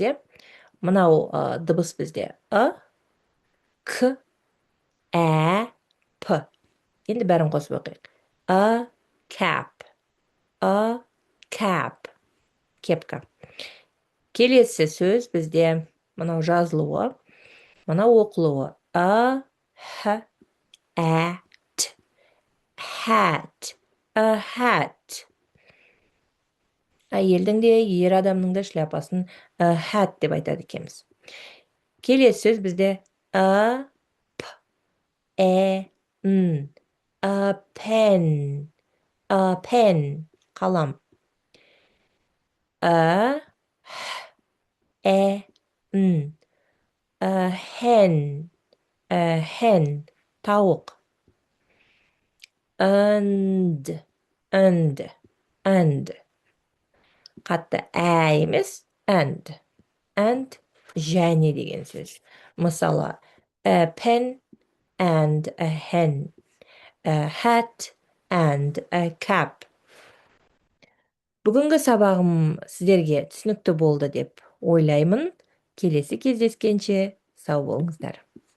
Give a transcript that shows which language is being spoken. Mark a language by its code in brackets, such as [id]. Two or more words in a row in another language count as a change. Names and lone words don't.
[kk] Мынау дыбыс бізде К, П. Енді бәрін қосып оқиық. [en] A cap. [kk] Кепка. Келесі сөз бізде мынау жазылуы, мынау оқылуы. [en] A H, at, hat, a hat. [kk] Әйелдің де, ер адамның да шляпасын [en] a hat [kk] деп айтады екенбіз. Келесі сөз бізде a, n, [en] a pen, [kk] қалам. [en] A, n, a hen, [kk] тауық. And, қатты емес, and және деген сөз. Мысалы, [en] a pen and a hen, a hat and a cap. [kk] Бүгінгі сабағым сіздерге түсінікті болды деп ойлаймын. Келесі кездескенше сау болыңыздар.